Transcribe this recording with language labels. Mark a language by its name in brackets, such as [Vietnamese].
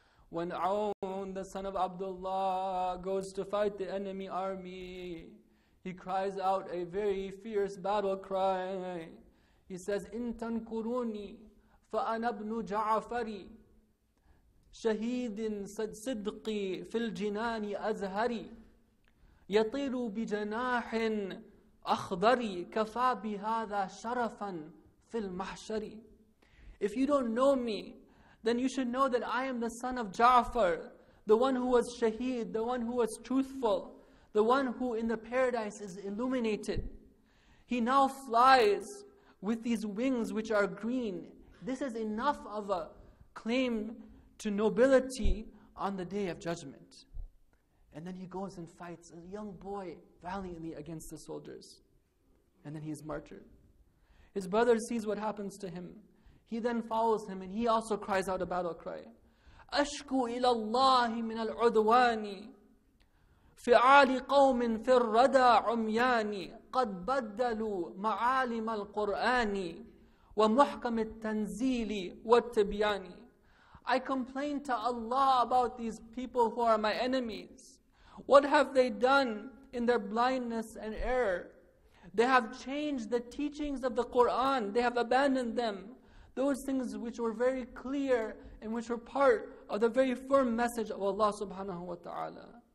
[English] When Aun, the son of Abdullah, goes to fight the enemy army, he cries out a very fierce battle cry. He says, [Arabic] "In tankuruni fa ana ibnu Ja'fari." شهيد صدقي في الجنان أزهري يطير بجناح أخضر كفى بهذا شرفا في المحشر. [English] If you don't know me, then you should know that I am the son of Ja'far, the one who was shaheed, the one who was truthful, the one who in the paradise is illuminated. He now flies with these wings which are green. This is enough of a claim to nobility on the Day of Judgment. And then he goes and fights a young boy valiantly against the soldiers. And then he is martyred. His brother sees what happens to him. He then follows him and he also cries out a battle cry. [Arabic] أشكو إلى الله من العدوان فعال قوم في الردى عميان قد بدلوا معالم القرآن ومحكم التنزيل والتبيان. [English] I complain to Allah about these people who are my enemies. What have they done in their blindness and error? They have changed the teachings of the Quran. They have abandoned them. Those things which were very clear and which were part of the very firm message of Allah subhanahu wa ta'ala.